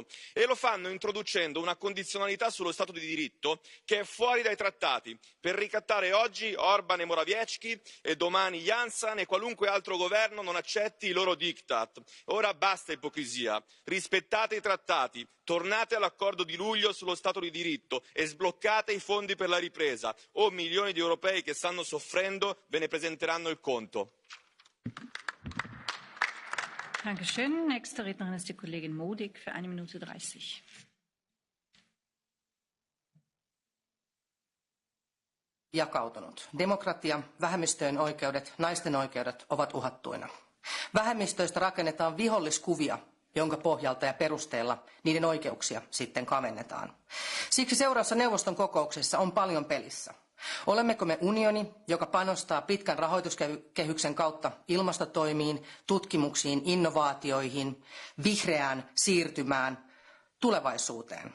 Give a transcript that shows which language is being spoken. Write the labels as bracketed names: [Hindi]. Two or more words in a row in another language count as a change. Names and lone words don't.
[Italian] E lo fanno introducendo una condizionalità sullo Stato di diritto che è fuori dai trattati, per ricattare oggi Orban e Morawiecki e domani Janša e qualunque altro governo non accetti i loro diktat. Ora basta ipocrisia, rispettate i trattati, tornate all'accordo di luglio sullo Stato di diritto e sbloccate i fondi per la ripresa, o milioni di europei che stanno soffrendo ve ne presenteranno il conto. [German] Dankeschön. Nächste Rednerin ist die Kollegin Modig für 1 Minute 30. [Finnish] Jakautunut. Demokratia, vähemmistöjen oikeudet, naisten oikeudet ovat uhattuina. Vähemmistöistä rakennetaan viholliskuvia, jonka pohjalta ja perusteella niiden oikeuksia sitten kavennetaan. Siksi seuraavassa neuvoston kokouksessa on paljon pelissä. Olemmeko me unioni, joka panostaa pitkän rahoituskehyksen kautta ilmastotoimiin, tutkimuksiin, innovaatioihin, vihreään siirtymään, tulevaisuuteen?